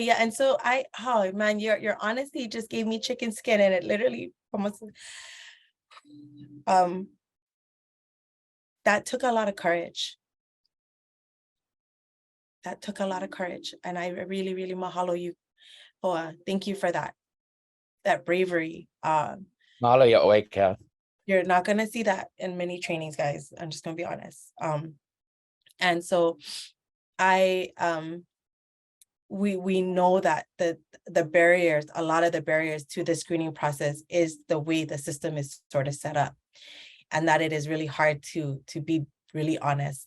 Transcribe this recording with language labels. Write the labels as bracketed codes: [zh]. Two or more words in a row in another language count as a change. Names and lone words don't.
[en] Yeah, and so oh man, your honesty just gave me chicken skin, and it literally almost that took a lot of courage. That took a lot of courage, and I really, really mahalo you. Oh, thank you for that bravery. [haw] Mahalo ya oe, Kea. [en] You're not gonna see that in many trainings, guys. I'm just gonna be honest. And so we know that the barriers, a lot of the barriers to the screening process is the way the system is sort of set up, and that it is really hard to be really honest.